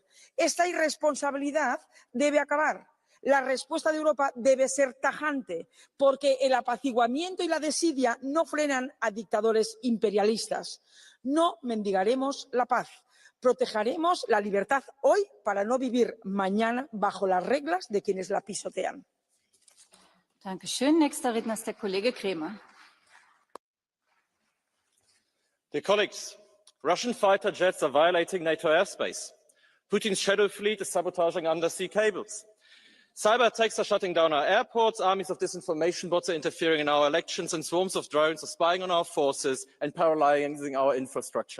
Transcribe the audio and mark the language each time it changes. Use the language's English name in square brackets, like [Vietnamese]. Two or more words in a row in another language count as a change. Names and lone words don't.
[Spanish] Esta irresponsabilidad debe acabar. La respuesta de Europa debe ser tajante, porque el apaciguamiento y la desidia no frenan a dictadores imperialistas. No mendigaremos la paz. Protegeremos la libertad hoy para no vivir mañana bajo las reglas de quienes la pisotean. [German] Dankeschön. Nächster Redner ist der Kollege Kremer. [English] Dear colleagues, Russian fighter jets are violating NATO airspace. Putin's shadow fleet is sabotaging undersea cables. Cyber attacks are shutting down our airports, armies of disinformation bots are interfering in our elections, and swarms of drones are spying on our forces and paralyzing our infrastructure.